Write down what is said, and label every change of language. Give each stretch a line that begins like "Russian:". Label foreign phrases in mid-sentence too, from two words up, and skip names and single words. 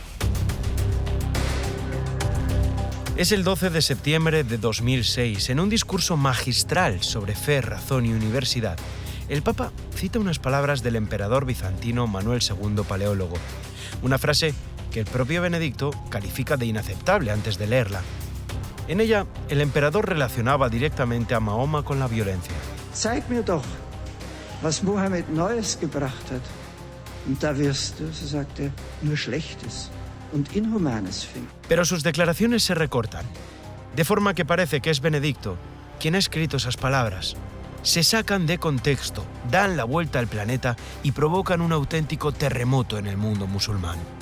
Spanish: Es el 12 de septiembre de 2006, en un discurso magistral sobre fe, razón y universidad, el Papa cita unas palabras del emperador bizantino Manuel II Paleólogo, una frase que el propio Benedicto califica de inaceptable antes de leerla. En ella, el emperador relacionaba directamente a Mahoma con la violencia.
German: Zeig mir doch, was Mohammed Neues gebracht hat. Und da wirst du, so sagt er, nur Schlechtes und Inhumanes finden.
Spanish: Pero sus declaraciones se recortan, de forma que parece que es Benedicto quien ha escrito esas palabras. Se sacan de contexto, dan la vuelta al planeta y provocan un auténtico terremoto en el mundo musulmán.